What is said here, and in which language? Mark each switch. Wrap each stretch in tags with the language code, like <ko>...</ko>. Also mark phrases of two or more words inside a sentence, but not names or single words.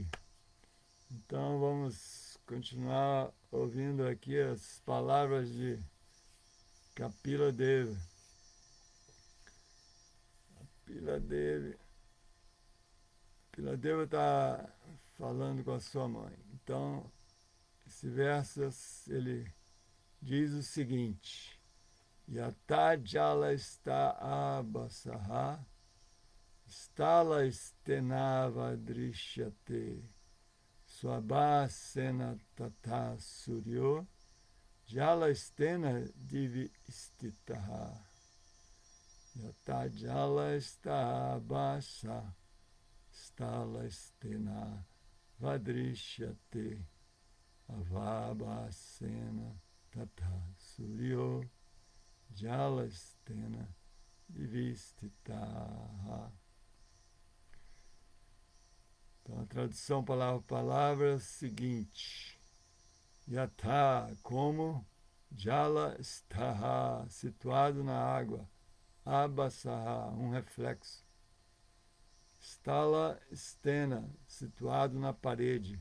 <pt>Então, vamos continuar ouvindo aqui as palavras de Kapila Deva. Kapila Deva está falando com a sua mãe. Então, esse verso, ele diz o seguinte:</pt> <sa>यथा जल स्थ आभासः, स्थल स्थेनाव दृश्यते, स्वाभासेन तथा सूर्यो, जल स्थेन दिवि स्थितः. यथा जल स्थ आभास, स्थल स्थेन वदृश्यते, अवभासेन तथा सूर्यो, जल स्थेन दिविस्थितः.</sa> <pt>Então, a tradução palavra por palavra é a seguinte: Yatha, como</pt> <sa>जल स्थः,</sa> <pt>situado na água. Abasaha, um reflexo.</pt> <sa>स्थल स्थेन,</sa> <pt>situado na parede.</pt>